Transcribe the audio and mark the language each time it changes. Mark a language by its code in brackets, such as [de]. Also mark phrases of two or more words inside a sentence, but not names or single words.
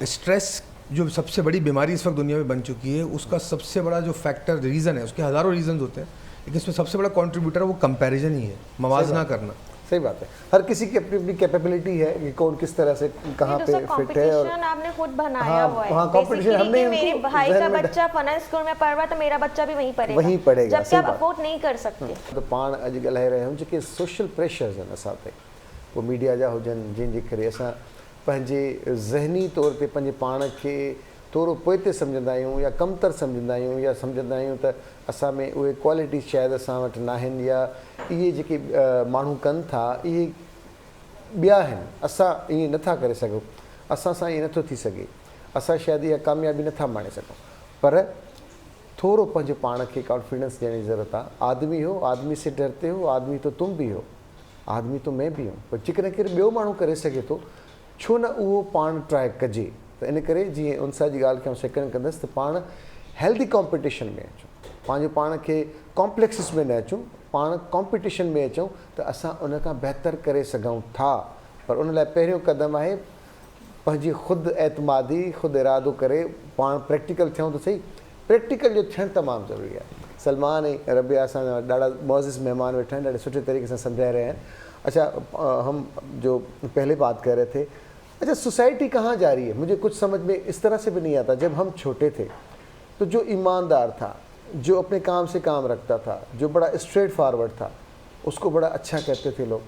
[hi] स्ट्रेस जो सबसे बड़ी बीमारी इस वक्त दुनिया में बन चुकी है, उसका सबसे बड़ा जो [en] factor reason [hi] है, उसके हज़ारों रीज़न होते हैं, लेकिन इसमें सबसे बड़ा कंट्रीब्यूटर है वो कंपैरिजन ही है, मवाजना करना। सही बात है, हर किसी की अपनी अपनी कैपेबिलिटी है कि कौन किस तरह से कहाँ पे फिट है। और आपने खुद बनाया हुआ है। हाँ, कंपटीशन हमने मेरे भाई का बच्चा फन स्कूल में पढ़ रहा है तो मेरा बच्चा भी वहीं पढ़ेगा, जबकि आप अफोर्ड नहीं कर सकते। [sd] तो पाण अॼु ॻाल्हाए रहिया आहियूं जेके [en] social pressures [sd] आहिनि असां ते, पोइ मीडिया जा हुजनि, जंहिंजे करे असां पंहिंजे ज़हनी तौर ते पंहिंजे पाण खे थोरो पोइते सम्झंदा आहियूं या कमतर सम्झंदा आहियूं, या सम्झंदा आहियूं त असां में उहे क्वालिटी शायदि असां वटि न आहिनि, या इहे जेके माण्हू कनि था इहे ॿिया आहिनि, असां ईअं नथा करे सघूं, असां सां ईअं नथो थी सघे, असां शायदि इहा कामयाबी नथा माणे सघूं। पर थोरो पंहिंजे पाण खे कॉन्फिडेंस ॾियण जी ज़रूरत आहे। [hi] आदमी हो, आदमी से डरते हो, आदमी तो तुम भी हो, आदमी तो मैं भी हूं। [sd] पर जेकॾहिं केरु ॿियो माण्हू करे सघे थो, छो न उहो पाण ट्राए कजे। त इन करे जीअं उनसा जी ॻाल्हि खे सेकेंड कंदुसि त पाण [en] healthy competition [sd] में अचूं, पंहिंजो पाण खे कॉम्प्लेक्सिस में न अचूं, पाण कॉम्पिटिशन में अचूं त असां उन खां बहितर करे सघूं था। पर उन लाइ पहिरियों क़दम आहे पंहिंजी ख़ुदि एतमादी, ख़ुदि इरादो करे पाण प्रैक्टिकल थियूं त सही। प्रैक्टिकल जो थियणु तमामु ज़रूरी आहे। सलमान ऐं रबिया असां ॾाढा मौज़िज़ महिमान वेठा आहिनि, ॾाढे सुठे तरीक़े सां सम्झाए [hi] रहे हैं। अच्छा हम जो पहले बात कर रहे थे, अच्छा सोसाइटी कहाँ जा रही है, मुझे कुछ समझ में इस तरह से भी नहीं आता। जब हम छोटे थे तो जो ईमानदार था, जो अपने काम से काम रखता था, जो बड़ा स्ट्रेट फॉरवर्ड था, उसको बड़ा अच्छा कहते थे लोग।